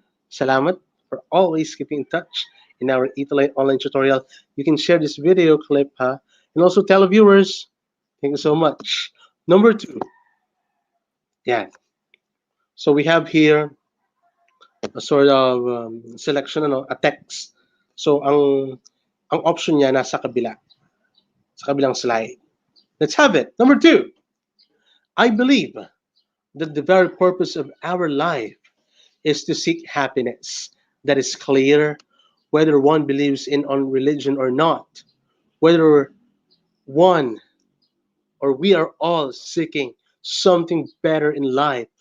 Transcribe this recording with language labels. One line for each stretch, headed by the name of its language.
English: Salamat for always keeping in touch in our ETUlay online tutorial. You can share this video clip, and also tell viewers. Thank you so much. Number 2. Yeah. So we have here a sort of selection, a text.
Filipino: So ang option niya nasa kabila, sa kabilang slide.
English: Let's have it. Number 2. I believe that the very purpose of our life is to seek happiness. That is clear, whether one believes in on religion or not, whether one or we are all seeking something better in life.